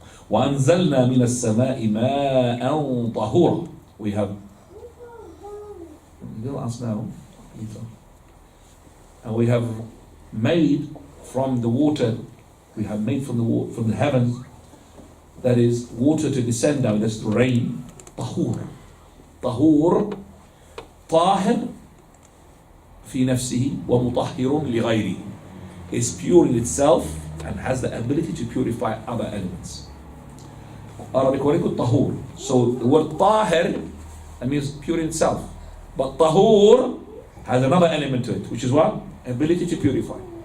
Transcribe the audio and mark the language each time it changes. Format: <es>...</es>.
<ar>وَأَنزَلْنَا مِنَ السَّمَاءِ مَاءً طَهُورًا.</ar> <en>We have, you don't ask now, and we have made from the water, we have made from the heavens, that is water to descend down, that's the rain. Tahur.</en> <ar>Tahur, طاهر في نفسه ومطهر لغيره.</ar> <en>Is pure in itself and has the ability to purify other elements. Arabic word tahur. So the word tahir, that means pure in itself. But tahur has another element to it, which is what? Ability to purify.</en>